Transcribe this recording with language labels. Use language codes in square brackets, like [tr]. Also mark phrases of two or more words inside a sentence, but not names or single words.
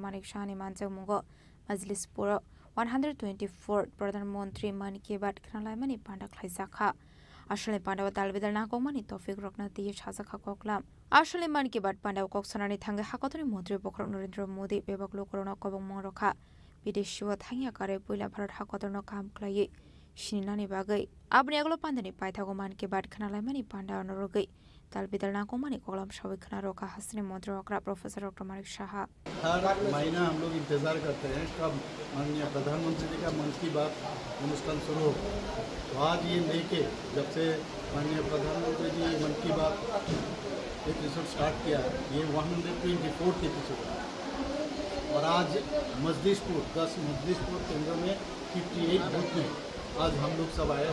[trp] Manik Shahani Manjak Muga Majlispur 124 Pradhan Mantri Man Ki Baat Khanalai Mani Panda Khlaijaka Ashale Pandawa Dalbidal Nakomani Tofik Roknati Shazaka Koklam Ashale Man Ki Baat Pandawa Koksanani Thanga Hakotoni Mantri Pokrok Narendra Modi Bebaklo Corona Kobong Moroka Bideshwa Thangya Kare Puila Bharat Hakotono Kam Klaye Shinani Bagai Abniaglo Pandani Paithago Man Ki Baat Khanalai Mani Panda Norogai Dalbidal Nakomani Kolam Shawik Khanaro Ka Hasni Mantri Okra Professor Dr. Manik Shaha [hi] हर महीना हम लोग इंतज़ार करते हैं कब माननीय प्रधानमंत्री जी का मन की बात अनुष्ठान शुरू हो। तो आज ये लेके जब से माननीय प्रधानमंत्री जी मन की बात [en] episode start [hi] किया ये 124th एपिसोड और आज मजलिसपुर 10 मजलिसपुर केंद्र में 58 बूथ में आज हम लोग सब आए हैं।